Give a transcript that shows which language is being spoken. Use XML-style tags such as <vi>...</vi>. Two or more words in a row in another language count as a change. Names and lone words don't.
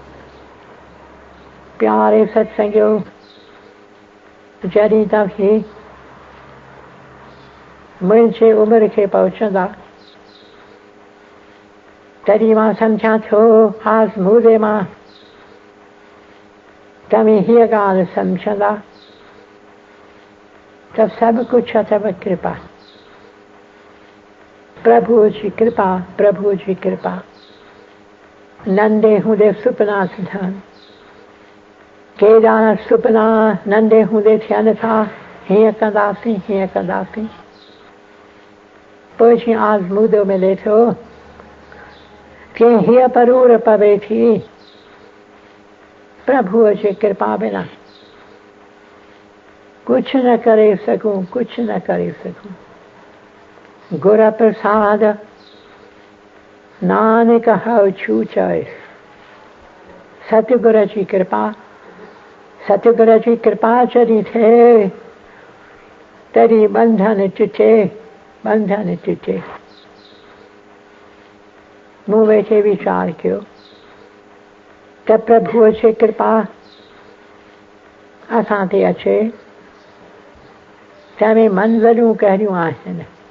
<sd>प्यारे सत्संगियो, जॾहिं तव्हीं मुंहिंजे उमिरि खे पहुचंदा तॾहिं मां सम्झां थो आज़मूदे मां तव्हीं हीअ ॻाल्हि सम्झंदा त सभु कुझु अथव कृपा, प्रभु जी कृपा। नंढे हूंदे सुपना थियनि, केॾा सुपना नंढे हूंदे थियनि था, हीअं कंदासीं। पोइ जीअं आज़मूदो मिले थो तीअं हीअ परूर पवे थी प्रभुअ जी कृपा बिना कुछ न करे सघूं।</sd> <pa>ਗੁਰ ਪ੍ਰਸਾਦਿ ਨਾਨਕ ਹਉ ਛੂਟੈ।</pa> <sd>सतगुर जी कृपा जॾहिं थिए तॾहिं बंधन टुटे। मूं वेठे वीचार कयो त प्रभुअ जी कृपा असां ते अचे तंहिंमें मंज़िलूं कहिड़ियूं आहिनि।</sd>